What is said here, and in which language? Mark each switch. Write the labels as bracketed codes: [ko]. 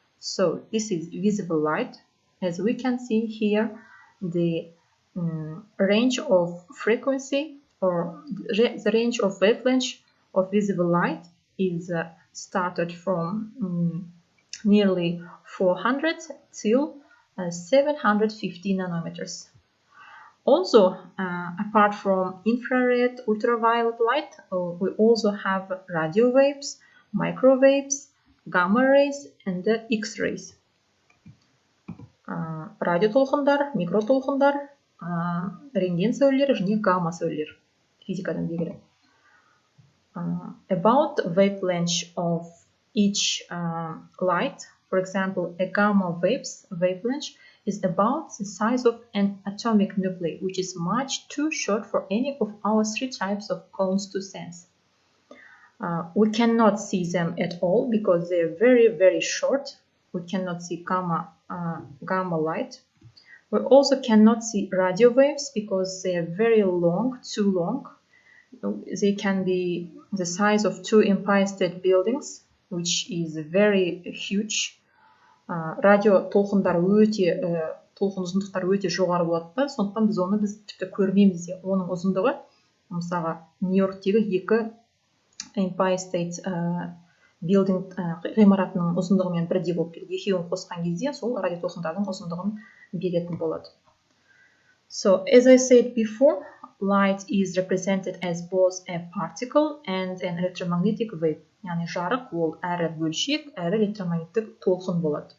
[en] So this is visible light. As we can see here, the range of frequency or the range of wavelength of visible light is started from nearly 400 till 750 nanometers. Also, apart from infrared, ultraviolet light, we also have radio waves, microwaves, gamma rays, and X-rays. [kk] Радио толқындар, микро толқындар, рентген сәулелері және гамма сәулелер физикадан белгілі. [en] About wavelength of each light, for example, a gamma wavelength is about the size of an atomic nuclei, which is much too short for any of our three types of cones to sense. We cannot see them at all because they are very, very short. We cannot see gamma light. We also cannot see radio waves because they are very long, too long. They can be the size of 2 Empire State Buildings, which is very huge. [kk] Радио толқындар толқын ұзындықтары өте жоғары болады да, сондықтан біз тіпті көрмейміз де. Оның ұзындығы, мысалға, Нью-Йорктегі 2 Empire State Building ғимаратының ұзындығымен бірдей болып келеді. Екеуін қосқан кезде сол радио толқындардың ұзындығын беретін болады. [en] So, as I said before, light is represented as both a particle and an electromagnetic wave. [kk] Яғни жарық ол әрі бөлшек, әрі электромагниттік толқын болады.